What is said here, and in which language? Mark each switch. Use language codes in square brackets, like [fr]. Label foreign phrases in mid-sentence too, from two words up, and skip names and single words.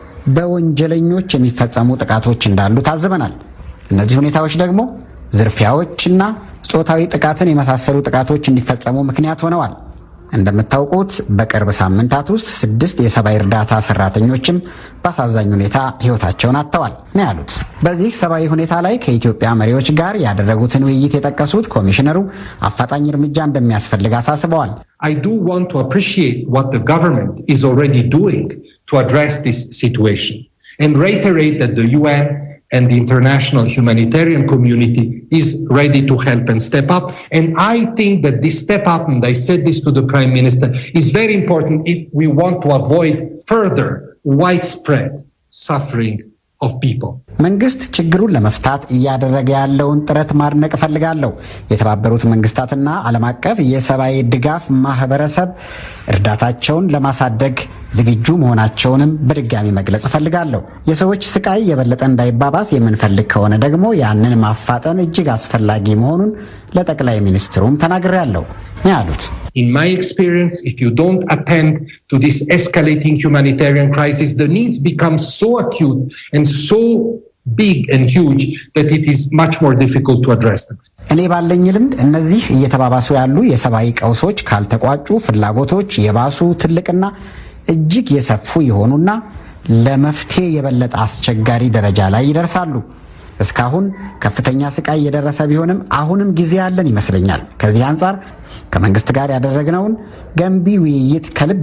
[am] በወንጀለኞች የሚፈጸሙ ጥቃቶች እንዳሉ ታዝበናል። እነዚህ ሁኔታዎች ደግሞ ዝርፊያዎችና ጾታዊ ጥቃትን የመሳሰሉ ጥቃቶች እንዲፈጸሙ ምክንያት ሆነዋል። እንደምታውቁት በቅርብ ሳምንታት ውስጥ 6 የሰብአዊ እርዳታ ሰራተኞችም በአሳዛኝ ሁኔታ ሕይወታቸውን አጥተዋል ነው ያሉት። በዚህ ሰብአዊ ሁኔታ ላይ ከኢትዮጵያ መሪዎች ጋር ያደረጉትን ውይይት የጠቀሱት ኮሚሽነሩ አፋጣኝ እርምጃ እንደሚያስፈልግ አሳስበዋል። [en] I do want to appreciate what the government is already doing to address this situation and reiterate that the UN and the international humanitarian community is ready to help and step up. And I think that this step up, and I said this to the Prime Minister, is very important if we want to avoid further widespread suffering of people. [am] መንግስት ችግሩን ለመፍታት እያደረገ ያለውን ጥረት ማድነቅ እፈልጋለሁ። የተባበሩት መንግስታትና ዓለም አቀፍ የሰብአዊ ድጋፍ ማህበረሰብ እርዳታቸውን ለማሳደግ ዝግጁ መሆናቸውንም በድጋሚ መግለጽ እፈልጋለሁ። የሰዎች ስቃይ የበለጠ እንዳይባባስ የምንፈልግ ከሆነ ደግሞ ያንን ማፋጠን እጅግ አስፈላጊ መሆኑን ለጠቅላይ ሚኒስትሩም ተናግሬያለሁ ያሉት። [en] In my experience, if you don't attend to this escalating humanitarian crisis, the needs become so acute and so big and huge that it is much more difficult to address them. [am] እኔ ባለኝ ልምድ እነዚህ እየተባባሱ ያሉ የሰብአዊ ቀውሶች ካልተቋጩ ፍላጎቶች የባሱ ትልቅና እጅግ የሰፉ ይሆኑና ለመፍትሄ የበለጠ አስቸጋሪ ደረጃ ላይ ይደርሳሉ። እስካሁን ከፍተኛ ስቃይ የደረሰ ቢሆንም አሁንም ጊዜ ያለን ይመስለኛል። ከዚህ አንጻር ከመንግስት ጋር ያደረግነውን ገንቢ ውይይት ከልብ